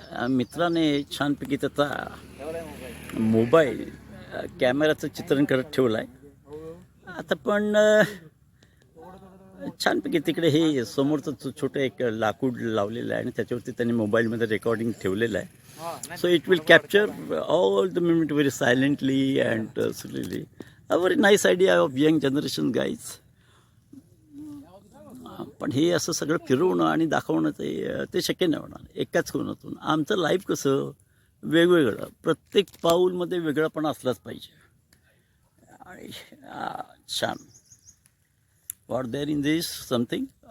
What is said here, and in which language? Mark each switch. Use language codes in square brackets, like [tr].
[mr] मित्राने छानपैकी त्याचा मोबाईल कॅमेऱ्याचं चित्रण करत ठेवलं आहे. आता पण छानपैकी तिकडे हे समोरचं छोटं एक लाकूड लावलेलं आहे आणि त्याच्यावरती त्यांनी मोबाईलमध्ये रेकॉर्डिंग ठेवलेलं आहे. [en] So it will capture all the moment very silently and slowly. A very nice idea of young generation guys. [mr] पण हे असं सगळं फिरवणं आणि दाखवणं ते शक्य नाही होणार एकाच कोणातून. आमचं लाईफ कसं वेगवेगळं, प्रत्येक पाऊलमध्ये वेगळापणा असलाच पाहिजे. आणि छान [en] What there in this something.